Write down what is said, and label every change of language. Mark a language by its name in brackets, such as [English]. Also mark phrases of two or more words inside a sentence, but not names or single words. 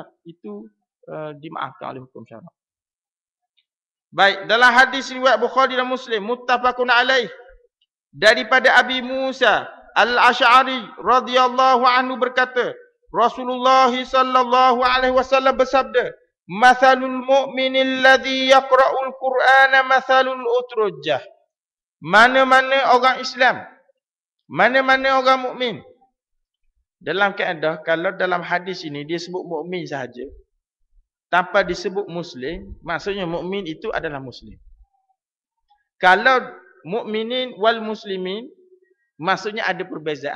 [Malay] Itu dimaafkan oleh hukum syarak. Baik, dalam hadis riwayat Bukhari dan Muslim, [Arabic] متفق عليه. [Malay] Daripada Abi Musa Al-Asy'ari [Arabic] رضي الله عنه [Malay] berkata, Rasulullah [Arabic] صلى الله عليه وسلم [Malay] bersabda, [Arabic] "مثل المؤمن الذي يقرأ القرآن مثل الأترجة." [Malay] Mana-mana orang Islam, mana-mana orang mukmin. Dalam kaedah kalau dalam hadis ini dia sebut mukmin sahaja tanpa disebut muslim, maksudnya mukmin itu adalah muslim. Kalau [Arabic] المؤمنين والمسلمين [Malay] maksudnya ada perbezaan.